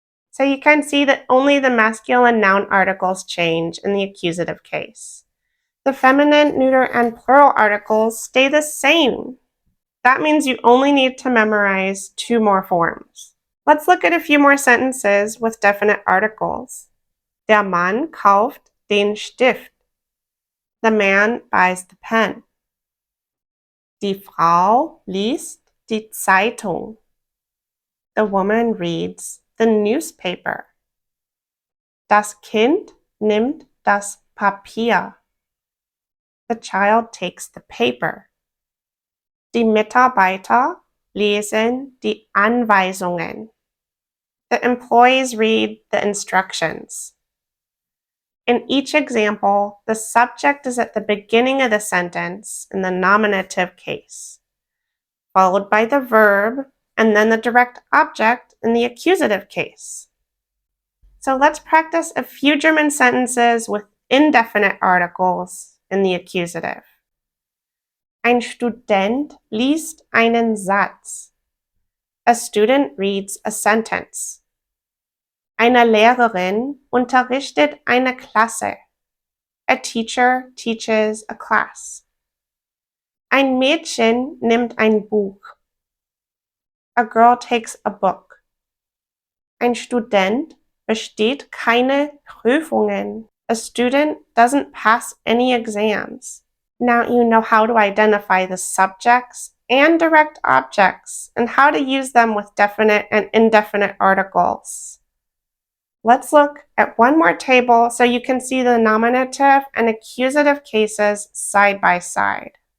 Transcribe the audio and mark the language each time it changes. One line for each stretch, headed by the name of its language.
English: So you can see that only the masculine noun articles change in the accusative case. The feminine, neuter, and plural articles stay the same. That means you only need to memorize 2 more forms. Let's look at a few more sentences with definite articles.
German: Der Mann kauft den Stift.
English: The man buys the pen.
German: Die Frau liest die Zeitung.
English: The woman reads the newspaper.
German: Das Kind nimmt das Papier.
English: The child takes the paper.
German: Die Mitarbeiter lesen die Anweisungen.
English: The employees read the instructions. In each example, the subject is at the beginning of the sentence in the nominative case, followed by the verb, and then the direct object in the accusative case. So let's practice a few German sentences with indefinite articles in the accusative.
German: Ein Student liest einen Satz.
English: A student reads a sentence.
German: Eine Lehrerin unterrichtet eine Klasse.
English: A teacher teaches a class.
German: Ein Mädchen nimmt ein Buch.
English: A girl takes a book.
German: Ein Student besteht keine Prüfungen.
English: A student doesn't pass any exams. Now you know how to identify the subjects and direct objects and how to use them with definite and indefinite articles. Let's look at one more table so you can see the nominative and accusative cases side by side.